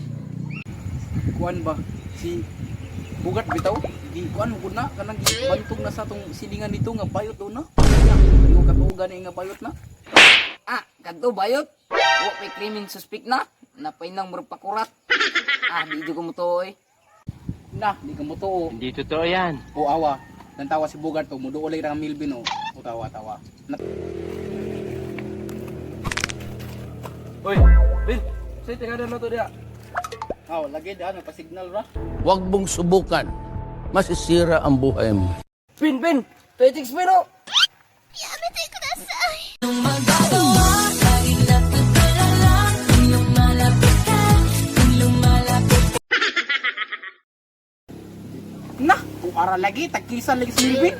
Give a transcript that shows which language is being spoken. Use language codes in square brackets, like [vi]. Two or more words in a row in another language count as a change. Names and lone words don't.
[ceb] Kuan ba? Si Bugat bitaw? Kuan mo na kanang bantog na sa tong silingan dito nga bayot daw na. Yung katugan nga bayot na. Ah, kadto bayot. Wa pay krimen suspect na. Napay nang murpakurat. Ah, di jud ko mo to oy. Na, di ka mo to. [tl] Hindi totoo yan. [ceb] O awa. Nantawa si Bugart to, muduolay ra ang Milvin o. O tawa-tawa. Uy, Bin, say tingada na to diya. Aw, lagi da ano pa signal ra. [tl] Huwag mong subukan. Masisira ang buhay mo. [ceb] Bin, Petix Bin, oh! Na, kung ara lagi takisan lagi si Milvin.